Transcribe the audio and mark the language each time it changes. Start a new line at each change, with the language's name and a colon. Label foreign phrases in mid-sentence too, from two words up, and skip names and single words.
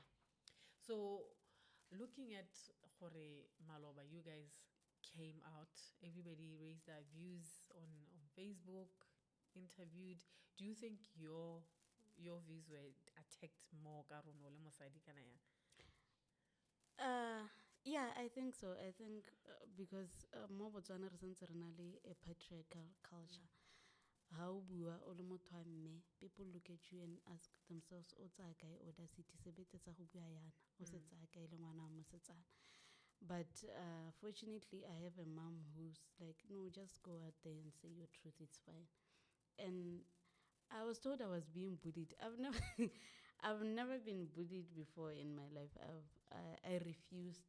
English: So, looking at Hore Maloba, you guys came out, everybody raised their views on Facebook, interviewed. Do you think your views were attacked more? Yeah, I think so. I think because
Tswana: mo Botswana re santse re na le
English: a patriarchal culture.
Tswana: How bua o le motho wa mme,
English: people look at you and ask themselves,
Tswana: o tsaya kae audacity sebete tsa go bua yana, o se tsaya kae le ngwana wa mosetsana.
English: But fortunately, I have a mom who's like, no, just go out there and say your truth, it's fine. And I was told I was being bullied. I've never, I've never been bullied before in my life. I refused.